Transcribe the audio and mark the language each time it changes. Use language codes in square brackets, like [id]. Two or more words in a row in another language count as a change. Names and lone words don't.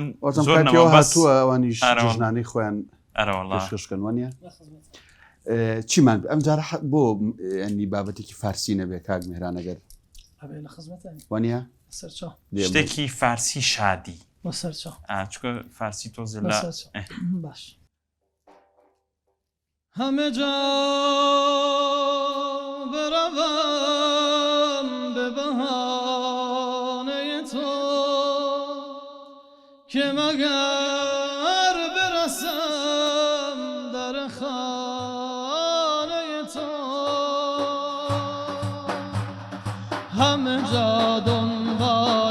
[ckb] هاتووە ئەوانیش ژنانەی خۆیان پێشکەشکەن وانە چیمان ئەم جارە بۆ ئەنی بابەتێکی فارسی نەبێ کاک میهرانەگەر وانە شتێکی فارسی شادی چکە فارسی تۆزە لە [fa] باش همه جا بروم به بهانه تو که مگر برسم در خانه تو همه جا دنبال